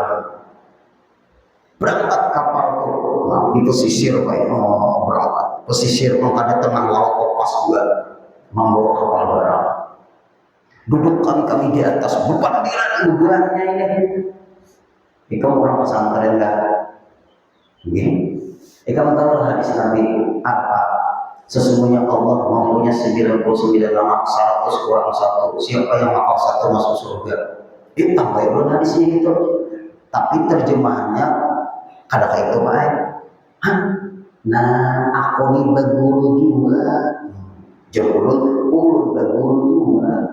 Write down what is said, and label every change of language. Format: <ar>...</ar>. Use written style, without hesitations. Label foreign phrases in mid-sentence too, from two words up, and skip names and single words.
<bjn>Berangkat kapal tuh, nah, di pesisir kayak berangkat pesisir ada tengah laut lepas juga membawa kapal barang. Duduk kami di atas berpandiran bubuhannya ini. Ikam orang pesantren enggak? Begini. Ikam tahu hadis Nabi apa? Sesungguhnya Allah mempunyai 99 nama, 100 kurang 1. Siapa yang hafal 1 masuk surga. Itu tambah belum hadisnya itu. Tapi terjemahannya ada kayak itu baik. Nah, aku nih berguru juga. Jempurun, ulun berguru juga.</bjn>